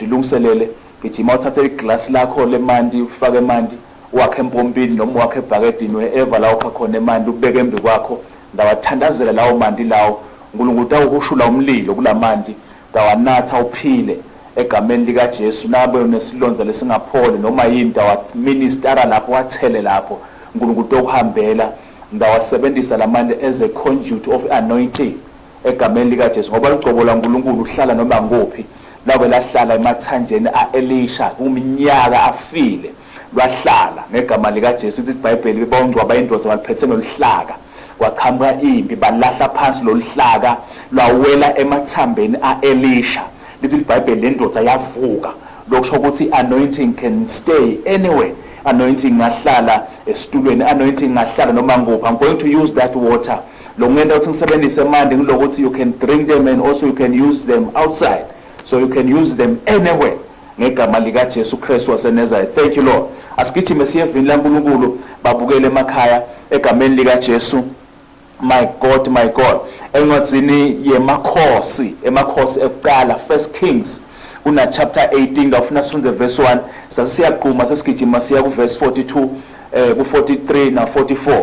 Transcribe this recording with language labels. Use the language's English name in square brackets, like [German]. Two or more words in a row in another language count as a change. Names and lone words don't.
[Swati] Dilungiselele gijima uthathe iglass lakho lemanti ufake emanti wakhe empompini noma wakhe ebhakedini wherever la ukha khona emanti ubeke embi kwakho ndawathandazela lawo manti lawo. uNkulunkulu utawuhushula umlilo kulamanti dawanatha uphile egameni lika Jesu. Nabe unesilonza lesingapholi noma yini dawaministera lapho wathele lapho uNkulunkulu utokuhambela ndawasebenzisa lamanti [English] as a conduit of anointing [Swati] egameni lika Jesu ngoba ugcobo laNkulunkulu uhlala noma ngophi. Labe lahlala emathanjeni aElisha umnyaka afile lwahlala ngegama lika Jesu. Ithi iBhayibheli bongcwaba indoda baliphethe ngolihlaka kwaqhamuka impi balahla phansi lolihlaka lwawela emathambeni aElisha. Lithi iBhayibheli lendoda yavuka lokusho ukuthi [English] anointing can stay anywhere. [Swati] Anointing ngahlala esitulweni, anointing ngahlala noma ngophi. [English] I'm going to use that water. [Swati] Lo ngenda uthi ngisebenzise manje ngilokuthi [English] you can drink them and also you can use them outside, so you can use them anywhere [Swati] ngegama lika Jesu Christ waseNazareth. [English] Thank you Lord. [Swati] Asigijime siye evini laNkulunkulu babukele emakhaya egameni lika Jesu. [English] My God, my God. [Swati] Encwadzini yemakhosi ekuqala, 1 Kings una chapter 18 ngafuna sifunze verse 1 sasiyaqhuma sesigijima siya ku verse 42 ku 43 na 44.